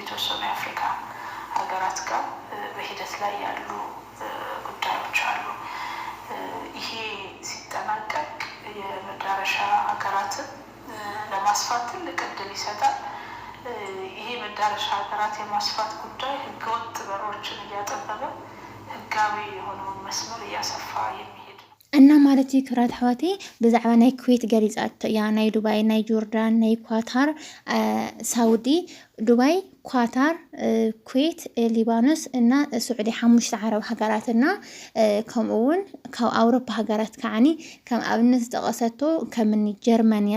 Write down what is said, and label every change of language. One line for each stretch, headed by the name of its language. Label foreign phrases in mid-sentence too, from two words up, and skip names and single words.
Amharic: የተወሰኑ የአፍሪካ ሀገራት ጋር በሂደት ላይ ያሉ ጉዳዮች አሉ ይሄ ሲጠናቀቅ የመዳረሻ ሀገራትን ለማስፋት ትልቅ እድል ይሰጣል ይሄ መዳረሻ ሀገራት የማስፋት ጉዳይ ህገወጥ በሮችን እያጠበበ ህጋዊ የሆነውን መስመር እያሰፋ የሚሄድ
Tigrinya: እና ማለት ክብራት ኣሕዋቴ ብዛዕባ ናይ ኩዌት ገሊፃቶ ያ ናይ ዱባይ ናይ ጆርዳን ናይ ኳታር ሳውዲ ዱባይ ኳታር ኩዌት ሊባኖስ እና ሱዑዲ 5 ዓረብ ሃገራትና ከምኡውን ካብ ኣውሮፓ ሃገራት ከዓኒ ከም ኣብነት ተቐሰቶ ከምኒ ጀርመንያ